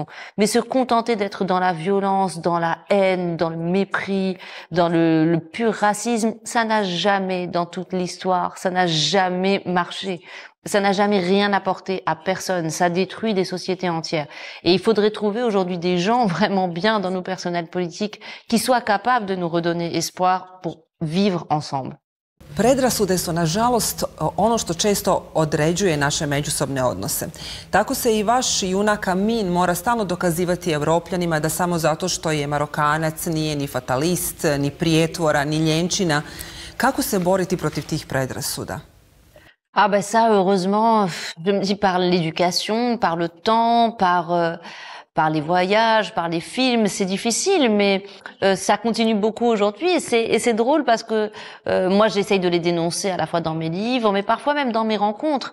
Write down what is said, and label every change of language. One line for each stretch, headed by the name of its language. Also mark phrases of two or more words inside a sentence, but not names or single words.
French: Mais se contenter d'être dans la violence, dans la haine, dans le mépris, dans le pur racisme, ça n'a jamais, dans toute l'histoire, ça n'a jamais marché. Ça n'a jamais rien apporté à personne. Ça détruit des sociétés entières. Et il faudrait trouver aujourd'hui des gens vraiment bien dans nos personnels politiques qui soient capables de nous redonner espoir pour vivre ensemble.
Croatian: Predrasude su, nažalost, ono što često određuje naše međusobne odnose. Tako se i vaš junak Amin mora stalno dokazivati Evropljanima da samo zato što je Marokanac nije ni fatalist, ni prijetvora, ni ljenčina. Kako se boriti protiv tih predrasuda?
French: Ah ben ça, heureusement, je me dis par l'éducation, par le temps, par les voyages, par les films, c'est difficile, mais ça continue beaucoup aujourd'hui et c'est drôle parce que moi j'essaye de les dénoncer à la fois dans mes livres, mais parfois même dans mes rencontres.